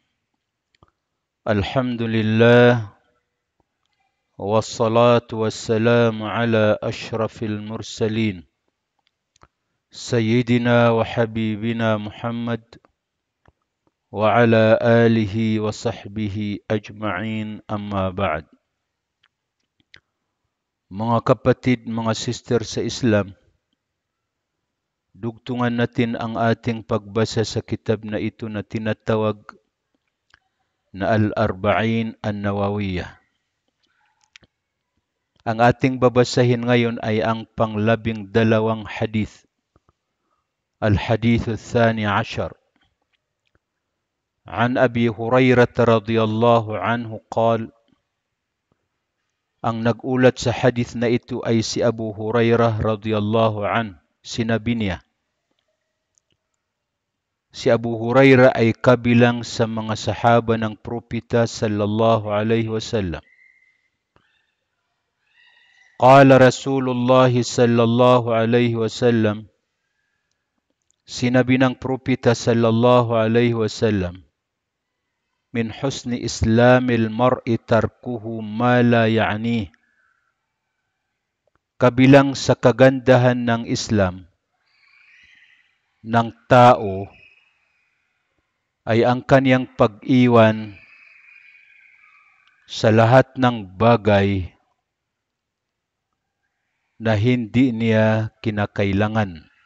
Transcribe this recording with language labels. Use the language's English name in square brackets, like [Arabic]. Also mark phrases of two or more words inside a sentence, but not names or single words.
[Arabic] الحمد لله والصلاة والسلام على أشرف المرسلين سيدنا وحبيبنا محمد وعلى آله وصحبه أجمعين أما بعد. [Filipino] Mga kapatid, mga sister sa Islam, dugtungan natin ang ating pagbasa sa kitab na ito na tinatawag na Al-Arba'in An-Nawawiyah. Ang ating babasahin ngayon ay ang pang-12 hadith. [Arabic] الحديث الثاني عشر. عن أبي هريرة رضي الله عنه قال, [Filipino] ang nag-ulat sa hadith na ito ay si Abu Hurairah [Arabic] رضي الله عنه. [Filipino] Sinabi niya, si Abu Hurairah ay kabilang sa mga sahaba ng propeta [Arabic] صلى الله عليه وسلم. قال رسول الله صلى الله عليه وسلم, [Filipino] sinabi ng propeta [Arabic] صلى الله عليه وسلم, من حسن إسلام المرء تركه ما لا يعني. [Filipino] Kabilang sa kagandahan ng Islam ng tao ay ang kaniyang pag-iwan sa lahat ng bagay na hindi niya kinakailangan.